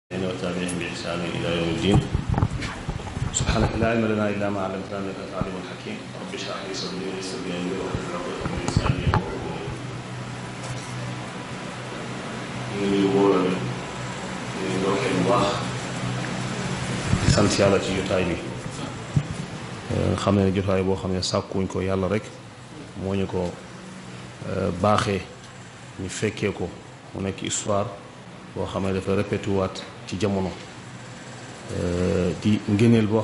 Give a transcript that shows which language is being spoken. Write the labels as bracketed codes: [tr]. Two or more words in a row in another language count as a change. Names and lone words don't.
[ar] وتابعهم بإحسان إلى يوم الدين. سبحانك لا علم لنا إلا ما علمتنا إنك أنت العليم الحكيم. رب اشرح لي صدري ويسر لي أمري واحلل عقدة من لساني يفقهوا قولي. [wo] ñu ngi wóoral ñu ngi ndokkee bu baax di sant yàlla ci jotaay bi xam ne jotaay boo xam ne sàkkuñ ko yàlla rek moo ñu ko baaxee ñu fekkee ko mu nekk histoire boo xam ne dafa répété waat ci jamono di ngëneel boo